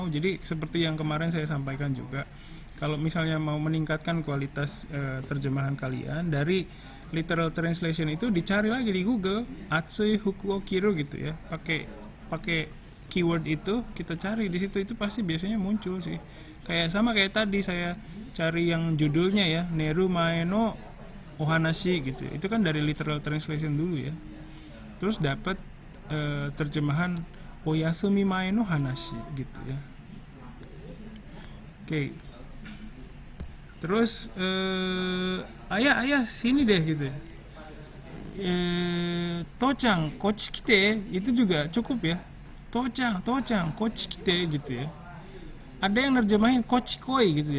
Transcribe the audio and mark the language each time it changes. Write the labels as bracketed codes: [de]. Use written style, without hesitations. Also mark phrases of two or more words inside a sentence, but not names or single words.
[id] Jadi seperti yang kemarin saya sampaikan juga, kalau misalnya mau meningkatkan kualitas terjemahan kalian dari [en] literal translation [id] itu, dicari lagi di Google [ja] 厚い服を着る [id] gitu ya, pakai keyword itu kita cari di situ, itu pasti biasanya muncul sih. Kayak tadi saya cari yang judulnya ya, Neru Mae no Ohanashi gitu, itu kan dari [en] literal translation [id] dulu ya, terus dapat terjemahan [ja] おやすみ前の話 [id] gitu ya. Oke. Terus ayah sini deh gitu ya. [ja] 父ちゃんこっち来て [id] itu juga cukup ya. [ja] 父ちゃんこっち来て [id] gitu ya. Ada yang nerjemahin [ja] こっち来い [id] gitu ya.